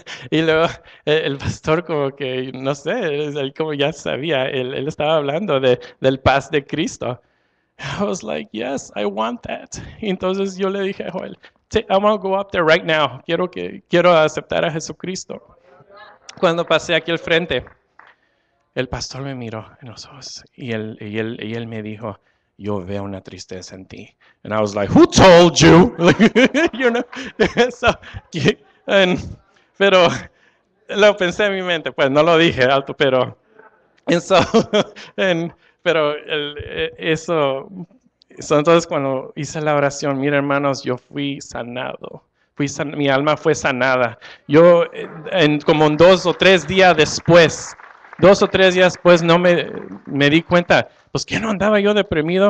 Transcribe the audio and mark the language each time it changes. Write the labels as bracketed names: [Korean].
[Spanish] Y luego el pastor como que, no sé, él como ya sabía, él estaba hablando del paz de Cristo. [English] I was like, yes, I want that. [Spanish] Y entonces yo le dije a Joel, [English] I want to go up there right now. [Spanish] Quiero aceptar a Jesucristo. Cuando pasé aquí al frente, el pastor me miró en los ojos y él me dijo, yo veo una tristeza en ti. [English] And I was like, who told you? You know? [Spanish] Pero lo pensé en mi mente, pues no lo dije alto, pero eso, pero entonces cuando hice la oración, mira hermanos, yo fui sanado. Mi alma fue sanada. Yo, como 2 o 3 días después, 2 o 3 días después, no me di cuenta, pues que no andaba yo deprimido.